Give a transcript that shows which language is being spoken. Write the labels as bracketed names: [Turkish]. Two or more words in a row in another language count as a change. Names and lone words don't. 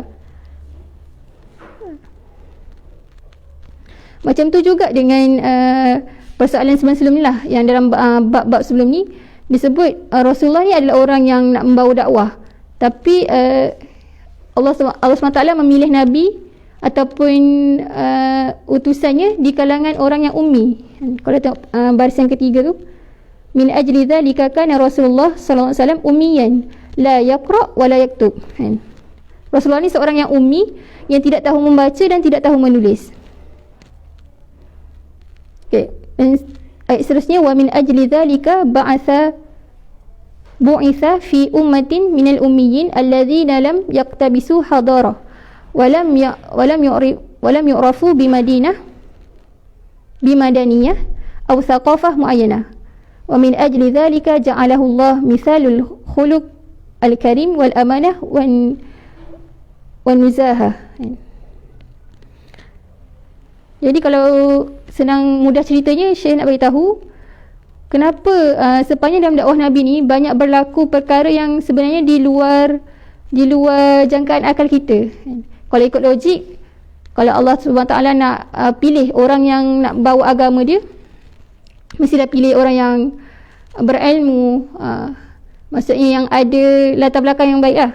[Malay] Macam tu juga dengan persoalan sebelum ni lah, yang dalam bab-bab sebelum ni disebut Rasulullah ni adalah orang yang nak membawa dakwah, tapi Allah SWT memilih Nabi ataupun utusannya di kalangan orang yang ummi. Kalau tengok baris yang ketiga tu, [Arabic] من أجل ذلك كان رسول الله صلى الله عليه وسلم أمياً لا يقرأ ولا يكتب. [Malay] Rasulullah ni seorang yang ummi, yang tidak tahu membaca dan tidak tahu menulis. Okey, ayat seterusnya, [Arabic] ومن أجل ذلك بعث في أمة من الأميين الذين لم يقتبسوا حضارة ولم يعرفوا بمدنية أو ثقافة معينة. ومن أجل ذلك جعله الله مثال الخلق الكريم والأمانة والنزاهة. [Malay] Jadi kalau senang mudah ceritanya, Syekh nak beritahu kenapa sepanjang dalam dakwah Nabi ni banyak berlaku perkara yang sebenarnya di luar jangkaan akal kita. Kalau ikut logik, kalau Allah SWT nak pilih orang yang nak bawa agama dia, mestilah pilih orang yang berilmu, maksudnya yang ada latar belakang yang baik lah.